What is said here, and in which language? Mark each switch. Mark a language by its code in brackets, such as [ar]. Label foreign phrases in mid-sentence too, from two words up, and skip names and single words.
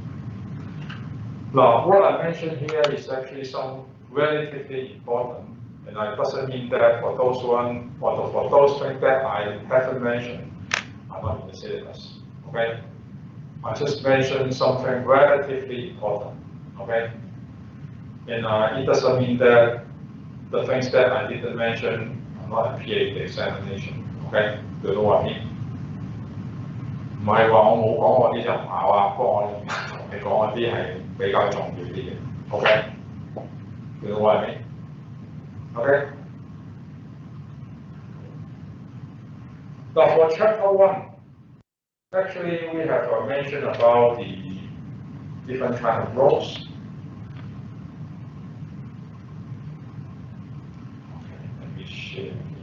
[en] Now, what I mentioned here is actually some relatively important, and it doesn't mean that for those one or for those things that I haven't mentioned are not in the syllabus. Okay. I just mentioned something relatively important, okay? And it doesn't mean that the things that I didn't mention are not appear in the examination, okay? You know what I mean? [yue] 唔係話我冇講嗰啲就唔考啊，不過我同你講嗰啲係比較重要啲嘅 ，OK？ [en] You know what I mean? Okay? Now for chapter 1. Actually, we have mentioned about the different kind of roles. Okay, let me share.